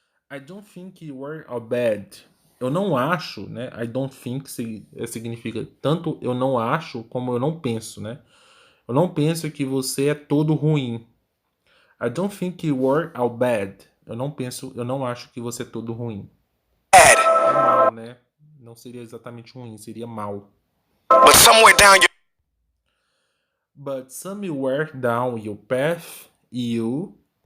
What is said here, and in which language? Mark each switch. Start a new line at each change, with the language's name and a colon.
English: I don't think you are all bad.
Portuguese: Eu não acho, né?
English: I don't think
Portuguese: significa tanto eu não acho como eu não penso, né? Eu não penso que você é todo ruim.
English: I don't think you are all bad.
Portuguese: Eu não acho que você é todo ruim.
English: Bad.
Portuguese: É mal, né? Não seria exatamente ruim, seria mal.
English: But somewhere down your But somewhere down your path, you